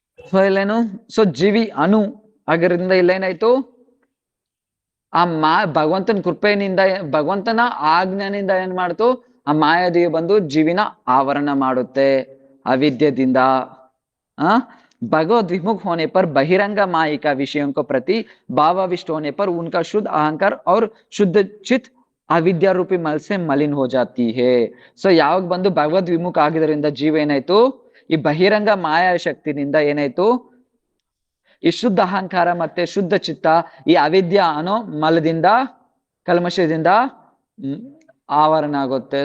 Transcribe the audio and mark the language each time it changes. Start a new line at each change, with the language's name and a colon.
Kannada: So ಇಲ್ಲೇನು, so ಜೀವಿ ಅಣು ಆಗಿರೋದ್ರಿಂದ ಇಲ್ಲೇನಾಯ್ತು, ಆ ಭಗವಂತನ ಕೃಪೆಯಿಂದ, ಭಗವಂತನ ಆಜ್ಞಾನಿಂದ ಏನ್ ಮಾಡ್ತು, ಆ ಮಾಯಾದೇವಿ ಬಂದು ಜೀವಿನ ಆವರಣ ಮಾಡುತ್ತೆ अविद्यದಿಂದ।
Hindi: भगवत विमुख होने पर बहिरंग माया का विषयों को प्रति भावाविष्ट होने पर उनका शुद्ध अहंकार और शुद्ध चित्त ಅವಿದ್ಯಾ ರೂಪಿ ಮಲ್ ಸೆ ಮಲಿನ್ ಹೋ ಜಾತಿ ಹೇ.
Kannada: ಸೊ ಯಾವಾಗ ಬಂದು ಭಗವದ್ ವಿಮುಖ ಆಗಿದ್ರಿಂದ ಜೀವ ಏನಾಯ್ತು, ಈ ಬಹಿರಂಗ ಮಾಯಾ ಶಕ್ತಿನಿಂದ ಏನಾಯ್ತು, ಈ ಶುದ್ಧ ಅಹಂಕಾರ ಮತ್ತೆ ಶುದ್ಧ ಚಿತ್ತ ಈ ಅವಿದ್ಯಾ ಅನ್ನೋ ಮಲದಿಂದ ಕಲ್ಮಶದಿಂದ ಆವರಣ ಆಗುತ್ತೆ.